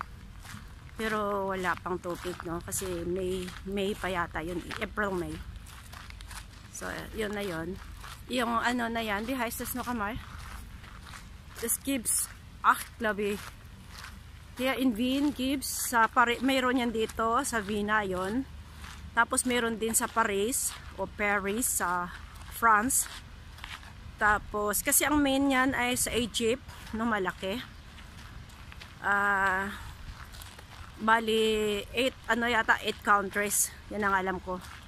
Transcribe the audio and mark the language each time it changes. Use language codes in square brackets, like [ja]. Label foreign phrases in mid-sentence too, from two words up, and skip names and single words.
[tl] Pero wala pang tubig, no? Kasi May pa yata yun. April, May. So, yun na yun. Yung ano na yan, [de] wie heißt das noch einmal? Das gibt's, glaube ich. Hier in Wien gibt's, [tl] mayroon yan dito, sa Vienna yun. Tapos mayroon din sa Paris, o Paris, sa France. Tapos, kasi ang main yan ay sa Egypt, no, malaki. Bali, 8 countries. Yan ang alam ko.